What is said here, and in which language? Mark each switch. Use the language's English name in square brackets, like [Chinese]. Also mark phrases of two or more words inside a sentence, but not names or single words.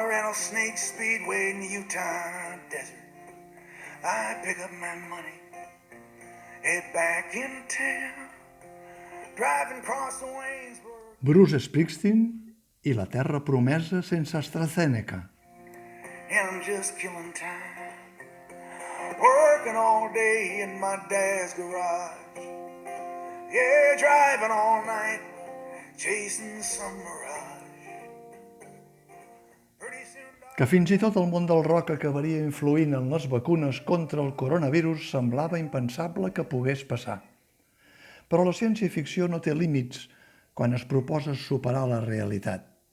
[English] Rattlesnake Speedway in the Utah desert. I pick up my money, head back in town, driving across the Waynesburg. [Catalan] Bruce Springsteen i la terra promesa sense AstraZeneca. [English] And I'm just killing time, working all day in my dad's garage. Yeah, driving all night, chasing some mirage. [Catalan] Que fins i tot el món del rock acabaria influint en les vacunes contra el coronavirus semblava impensable que pogués passar. Però la ciència-ficció no té límits quan es proposa superar la realitat.